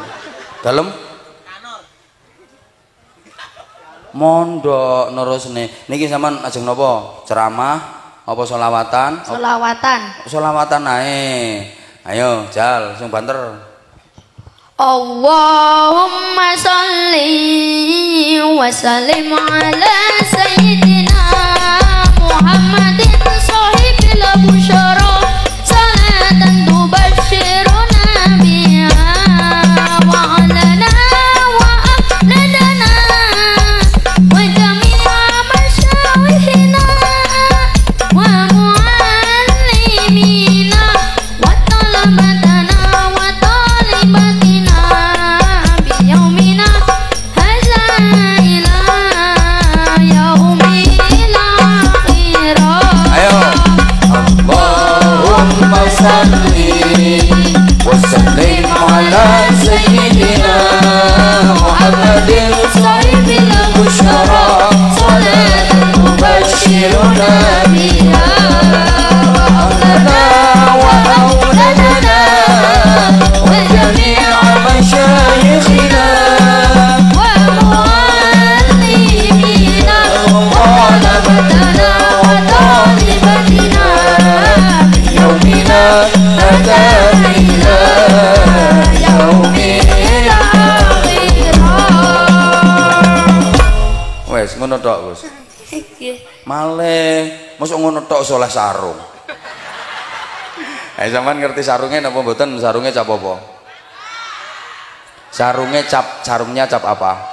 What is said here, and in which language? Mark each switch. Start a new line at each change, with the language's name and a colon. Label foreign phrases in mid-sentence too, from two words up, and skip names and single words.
Javanese: Dalem? Mondok nerusne. Niki sampean ajeng napa? Ceramah apa selawatan? Selawatan. Selawatan ae. Ayo, jal sing banter.
Arabic: اللهم صل وسلم على سيدنا محمد صاحب البشرى صلاة تبشرنا بها وأهلنا وأولادنا وجميع مشايخنا ومعلمينا وطلابنا وطالباتنا بيومنا هذا إلى يوم الآخر.
Javanese: Ayo.
Arabic: اللهم صل وسلم على سيدنا محمد صاحب البشرى صلاة تبشرنا بها أهلنا وأولادنا وجميع مشايخنا ومعلمينا وطلابنا وطالباتنا يومنا هذا إلى يوم الآخر.
Javanese: wes ngono tok Gus. Malih mosok ngono tok soleh sarung. Sampean ngerti sarungnya napa mboten? Sarungnya cap apa? Sarungnya cap apa?